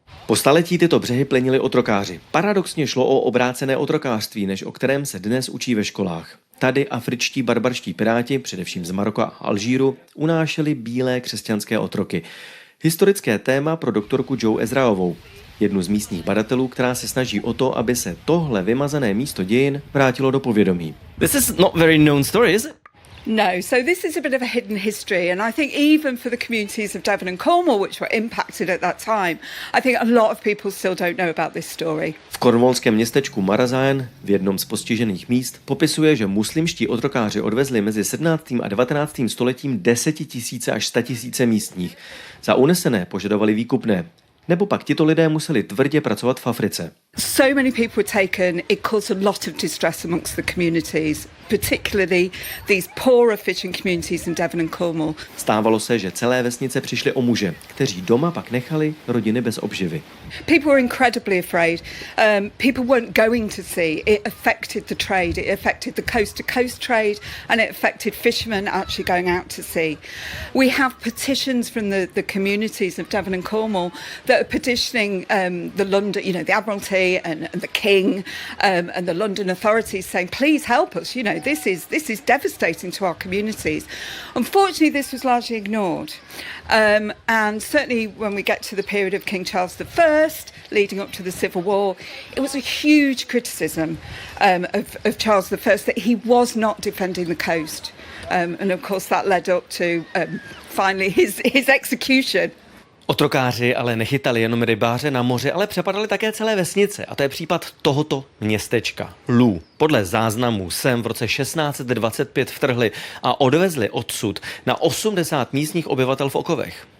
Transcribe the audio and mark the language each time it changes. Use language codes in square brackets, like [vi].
[cs] Po staletí tyto břehy plenili otrokáři. Paradoxně šlo o obrácené otrokářství, než o kterém se dnes učí ve školách. Tady afričtí barbarští piráti, především z Maroka a Alžíru, unášeli bílé křesťanské otroky. Historické téma pro doktorku Joe Ezraovou, jednu z místních badatelů, která se snaží o to, aby se tohle vymazané místo dějin vrátilo do povědomí. [en] This is not very known story, is it? No, so this is a bit of a hidden history, and I think even for the communities of Devon and Cornwall, which were impacted at that time, I think a lot of people still don't know about this story. [cs] V cornwallském městečku Marazájen, v jednom z postižených míst, popisuje, že muslimští otrokáři odvezli mezi 17. a 19. stoletím 10 000 až 100 000 místních. Za unesené požadovali výkupné. Nebo pak tito lidé museli tvrdě pracovat v Africe. [en] So many people were taken, it caused a lot of distress amongst the communities, particularly these poorer fishing communities in Devon and Cornwall. [cs] Stávalo se, že celé vesnice přišly o muže, kteří doma pak nechali rodiny bez obživy. [en] People were incredibly afraid. People weren't going to sea. It affected the trade. It affected the coast-to-coast trade, and it affected fishermen actually going out to sea. We have petitions from the communities of Devon and Cornwall that are petitioning the London, the Admiralty and the King and the London authorities, saying, "Please help us. This is devastating to our communities." Unfortunately, this was largely ignored, and certainly when we get to the period of King Charles I, leading up to the Civil War, it was a huge criticism of Charles I that he was not defending the coast, and of course that led up to finally his execution. [cs] Otrokáři ale nechytali jenom rybáře na moři, ale přepadali také celé vesnice. A to je případ tohoto městečka. Lou. Podle záznamů sem v roce 1625 vtrhli a odvezli odsud na 80 místních obyvatel v okovech.